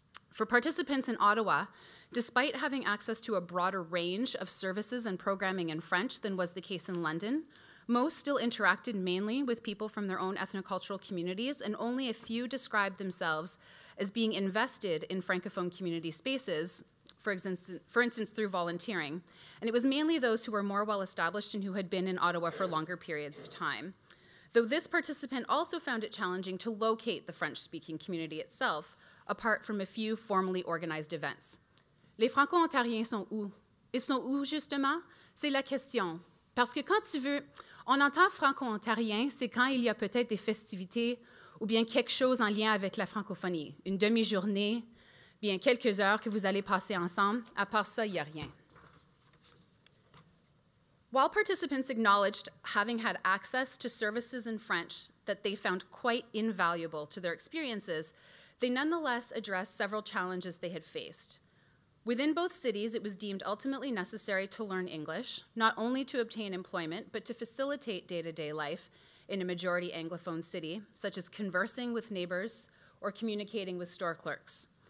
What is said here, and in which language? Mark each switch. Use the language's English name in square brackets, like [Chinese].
[English] For participants in Ottawa, despite having access to a broader range of services and programming in French than was the case in London, most still interacted mainly with people from their own ethnocultural communities, and only a few described themselves as being invested in Francophone community spaces, for instance, through volunteering. And it was mainly those who were more well-established and who had been in Ottawa for longer periods of time. Though this participant also found it challenging to locate the French-speaking community itself, apart from a few formally organized events. [French] Les Franco-Ontariens sont où? Ils sont où, justement? C'est la question. Parce que quand tu veux, on entend franco-ontarien, c'est quand il y a peut-être des festivités ou bien quelque chose en lien avec la francophonie. Une demi-journée, bien quelques heures que vous allez passer ensemble. À part ça, il n'y a rien. [English] While participants acknowledged having had access to services in French that they found quite invaluable to their experiences, they nonetheless addressed several challenges they had faced. Within both cities, it was deemed ultimately necessary to learn English, not only to obtain employment, but to facilitate day-to-day life in a majority Anglophone city, such as conversing with neighbors or communicating with store clerks.